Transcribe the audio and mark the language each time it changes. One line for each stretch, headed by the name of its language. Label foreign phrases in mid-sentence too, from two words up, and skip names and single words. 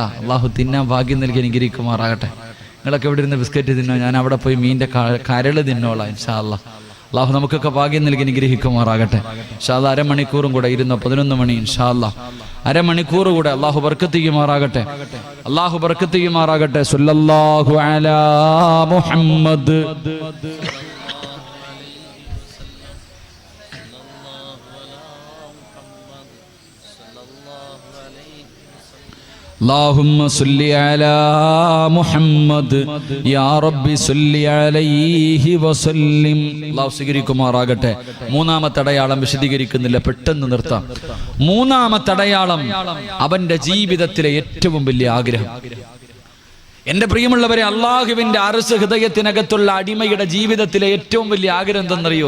Malayalam: അള്ളാഹു തിന്നാൻ ഭാഗ്യം നൽകി അനുഗ്രഹിക്കുമാറാകട്ടെ. നിങ്ങളൊക്കെ ഇവിടെ ഇരുന്ന് ബിസ്ക്കറ്റ് തിന്നോ, ഞാൻ അവിടെ പോയി മീനിന്റെ കരള് തിന്നോളാം
Arabic: إن شاء الله.
Malayalam: അള്ളാഹു നമുക്കൊക്കെ ഭാഗ്യം നൽകി അനുഗ്രഹിക്കുമാറാകട്ടെ.
Arabic: إن شاء الله
Malayalam: അരമണിക്കൂറും കൂടെ ഇരുന്നോ, 11 മണി
Arabic: إن شاء الله.
Malayalam: അരമണിക്കൂർ കൂടെ അള്ളാഹു ബർക്കത്ത് ചെയ്യുമാറാകട്ടെ. അള്ളാഹു ബർക്കത്ത് ചെയ്യുമാറാകട്ടെ.
Arabic: صلى الله على محمد. اللهم صل على محمد يا رب صل عليه وسلم.
Malayalam: അല്ലാഹു സ്വീകരിക്കുമാറാകട്ടെ. മൂന്നാമത്തെ അടയാളം വിശദീകരിക്കുന്നില്ല, പെട്ടെന്ന് നിർത്താം. മൂന്നാമത്തെ അടയാളം അവന്റെ ജീവിതത്തിലെ ഏറ്റവും വലിയ ആഗ്രഹം. എന്റെ പ്രിയമുള്ളവരെ, അല്ലാഹുവിന്റെ അർശ് ഹൃദയത്തിനകത്തുള്ള അടിമയുടെ ജീവിതത്തിലെ ഏറ്റവും വലിയ ആഗ്രഹം എന്തെന്നറിയോ?